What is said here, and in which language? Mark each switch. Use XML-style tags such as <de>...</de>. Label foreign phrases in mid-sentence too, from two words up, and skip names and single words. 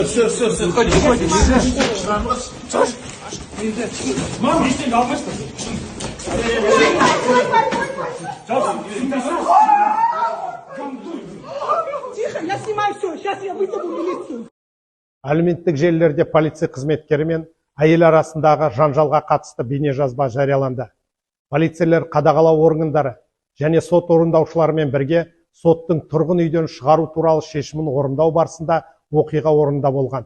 <ru>Все, выходи. Мам,</ru> <kk>ештеңе алмайсың.</kk> <ru>Тихо, я снимаю все. Сейчас я вызову милицию.</ru> <kk>Әлеуметтік желілерде полиция қызметкері мен әйел арасындағы жанжалға қатысты бейнежазба жарияланды. Полицейлер қадағалау органдары және сот орындаушыларымен бірге соттың тұрғын үйден шығару туралы шешімін орындау барысында оқиға орнында болған.</kk>